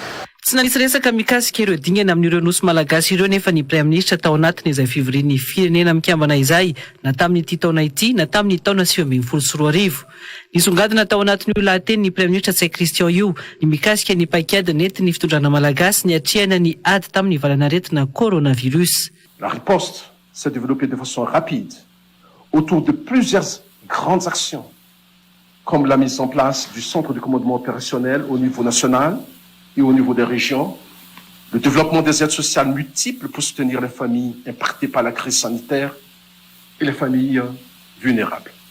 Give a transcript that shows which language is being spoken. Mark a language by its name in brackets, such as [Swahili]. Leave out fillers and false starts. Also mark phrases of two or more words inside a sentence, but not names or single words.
[Malagasy] Tsy nanisy resaka mikasika ireo dingana amin'ireo nosy malagasy ireo nefa ny [French] Prime Ministre [Malagasy] tao anatiny izay fivorian'ny firenena mikambana izay na tamin'ity taona ity na tamin'ny taona 2024. Nisongadina tao anatin'io lahateny ny [French] Prime Ministre [Malagasy] Tsay Christian io ny mikasika ny paikady nentin'ny fitondrana malagasy ny atrehana ny ady tamin'ny valanaretina coronavirus. [French] La riposte s'est développée de façon rapide autour de plusieurs grandes actions comme la mise en place du centre de commandement opérationnel au niveau national et au niveau des régions, le développement des aides sociales multiples pour soutenir les familles impactées par la crise sanitaire et les familles vulnérables.